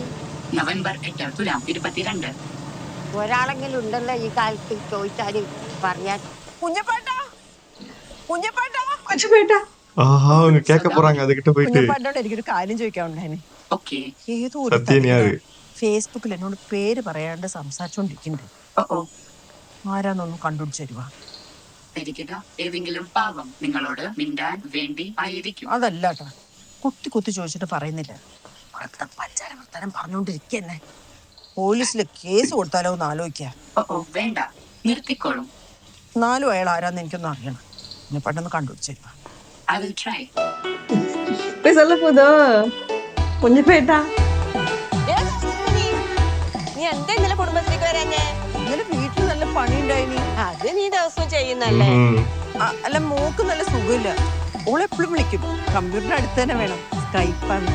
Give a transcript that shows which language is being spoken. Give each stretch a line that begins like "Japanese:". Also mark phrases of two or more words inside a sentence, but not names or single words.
Malayalam: നവംബർ 8 തുലാം 22. ഒരാളെങ്കിലും ഉണ്ടല്ലോ ഈ കാലത്ത് ചോദിച്ചാല് പറയാൻ. കുഞ്ഞപ്പാട്ടാ കുഞ്ഞപ്പാട്ടാ அச்சுபேட்டா.
Tamil: ஆஹா அவங்க கேட்க போறாங்க அதுகிட்ட போயிட்டு.
Malayalam: കുഞ്ഞപ്പാട്ടോട് എനിക്കൊരു കാര്യം ചോദിക്കാനുണ്ടായിന്. ഓക്കെ. ഏതോ സത്യൻ യാര്? ഫേസ്ബുക്കിൽ എന്നോട് പേര് പറയാണ്ട് സംസാരിച്ചോണ്ടിരിക്കുന്നുണ്ട്. ആരാന്നൊന്നും കണ്ടുപിടിച്ച് തരുവാ. ധരിക്കുക, ഏതെങ്കിലും പാവം നിങ്ങളോട് മിണ്ടാൻ വേണ്ടി ആയിരിക്കും. അതല്ല കേട്ടോ, കുത്തി ചോദിച്ചിട്ട് പറയുന്നില്ല. പഞ്ചാര വർത്താനം പറഞ്ഞോണ്ടിരിക്കന്നെ. പോലീസില് കേസ് കൊടുത്താലോ എന്ന് ആലോചിക്കാ. വേണ്ട, നിർത്തിക്കോളും. എന്നാലും അയാൾ ആരാന്ന് എനിക്കൊന്നും അറിയണം. എന്നെ പെട്ടെന്ന് കണ്ടുപിടിച്ച് തരുവാ.
English: I will try.
Tamil: போய் சொல்ல போதோ കുഞ്ഞപ്പേട്ടാ.
Malayalam: നീ എന്താ ഇന്നലെ കുടുംബത്തിലേക്ക് വരാഞ്ഞേ? ഇന്നലെ വീട്ടിൽ നല്ല പണി ഉണ്ടായിനി. അത് നീ ദിവസവും ചെയ്യുന്നല്ലേ? അല്ല, മോക്ക് നല്ല സുഖമില്ല. ഓളെപ്പോഴും വിളിക്കും. കമ്പ്യൂട്ടറിന് അടുത്ത് തന്നെ വേണം. സ്കൈപ്പാണ്.